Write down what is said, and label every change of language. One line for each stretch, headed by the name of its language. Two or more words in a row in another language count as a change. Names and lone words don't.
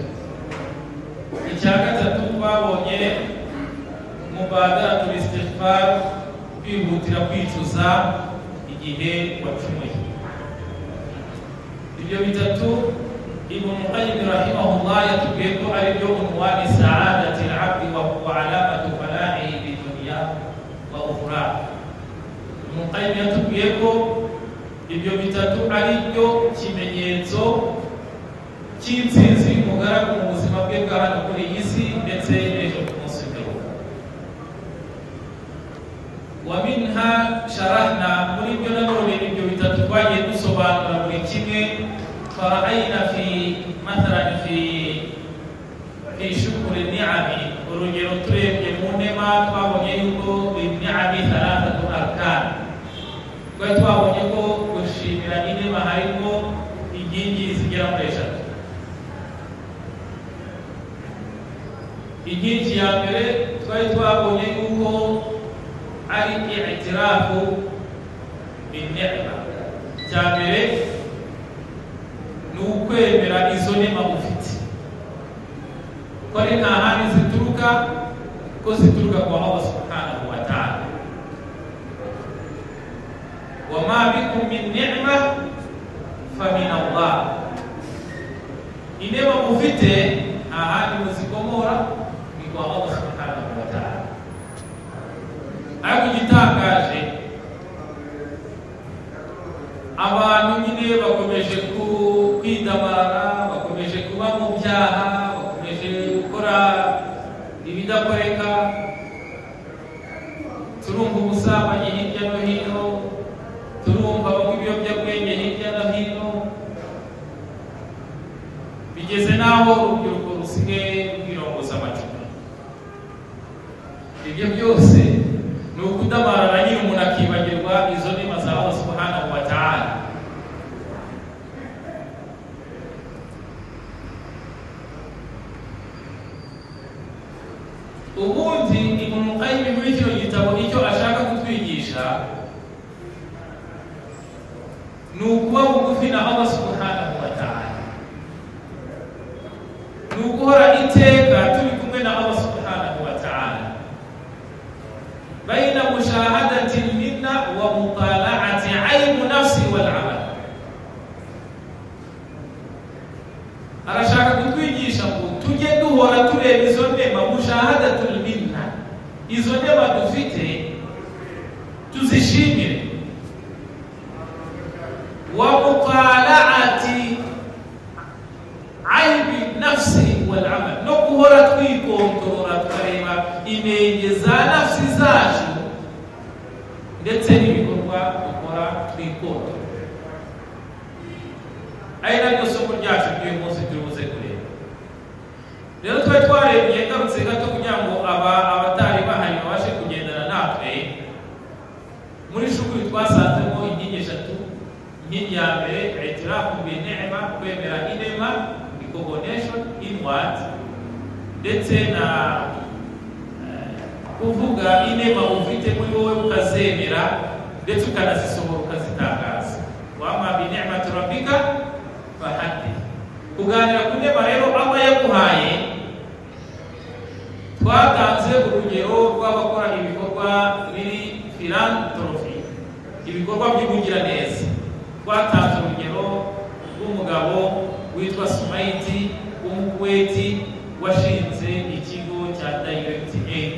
Kinyarwanda: Icya gatatu twabonye
Arabic: مبادرة الاستغفار,
Kinyarwanda: kwihutira kwicuza igihe wacumuye. Ibyo bitatu Ibn Qayyim rahimahullah yatubwiye ko ari byo
Arabic: عنوان سعادة العبد وعلامة فلاحه في دنيا وآخرة.
Kinyarwanda: Ibn Qayyim yatubwiye ko ibyo bitatu ari byo kimenyetso cy'intsinzi y'umugaragu mu buzima bwe bwa hano kuri iyi si ndetse n'ejo ku munsi w'imperuka.
Arabic: ومنها شرحنا,
Kinyarwanda: muri byo nanone ibyo bitatu twagiye dusobanura buri kimwe.
Arabic: فرأينا في مثلا في شكر نعم,
Kinyarwanda: urugero turebye mu nema twabonye yuko
Arabic: نعم ثلاثة أركان.
Kinyarwanda: Twabonye ko gushimira inema harimo inkingi zigera muri eshatu. Inkingi ya mbere twabonye yuko ari
Arabic: اعتراف بالنعمة.
Kinyarwanda: Cya mbere ni ukwemera izo nema ufite ko ari nta handi zituruka, ko zituruka kwa
Arabic: الله سبحانه وتعالى. وما بكم من نعمة فمن الله.
Kinyarwanda: Inema mufite ahandi muzikomora ni kwa
Arabic: الله سبحانه وتعالى.
Kinyarwanda: Ariko igitangaje, abantu nyine bakomeje kwidamara, bakomeje kuba mu byaha, bakomeje gukora ibidakoreka. Turumva ubusambanyi hirya no hino, turumva ibiyobyabwenge hirya no hino, bigeze n'aho urubyiruko rusigaye rwirongoza amacupa. Ibyo byose ni ukudamarara nyine umuntu akibagirwa izo nema za
Arabic: الله سبحانه وتعالى.
Kinyarwanda: Ubundi Ibn Qayyim muri kino gitabo icyo ashaka kutwigisha ni ukuba bugufi na
Arabic: الله سبحانه وتعالى,
Kinyarwanda: ni uguhora iteka turi kumwe na
Arabic: الله سبحانه وتعالى, بين مشاهدة منة ومطالعة عيب نفس والعمل.
Kinyarwanda: Arashaka kutwigisha ngo tujye duhora tureba izo nema,
Arabic: مشاهدة المنة,
Kinyarwanda: izo nema dufite tuzishimire,
Arabic: ومطالعة عيب نفس والعمل,
Kinyarwanda: no guhora twikontorora tukareba inenge za nafsi zacu ndetse n'ibikorwa dukora twikontorora. Ari naryo somo ryacu ry'uyu munsi turibuze kureba. Rero twari twarebye ngarutse gato kugira ngo abatari bahari babashe kugendana natwe. Muri shukuri twasanzemo inkingi eshatu. Inkingi ya mbere
Arabic: اعتراف بالنعمة,
Kinyarwanda: kwemera inema,
English: recognition inward,
Kinyarwanda: ndetse na kuvuga inema ufite muri wowe ukazemera ndetse ukanazisohora ukazitangaza.
Arabic: وما بنعمة ربك فحدث.
Kinyarwanda: Kuganira ku nema rero Allah yaguhaye, twatanze urugero rw'abakora ibikorwa biri philanthropy, ibikorwa by'ubugiraneza. Twatanze urugero rw'umugabo witwa Sumaiti w'Umukuweti washinze ikigo cya Direct Aid.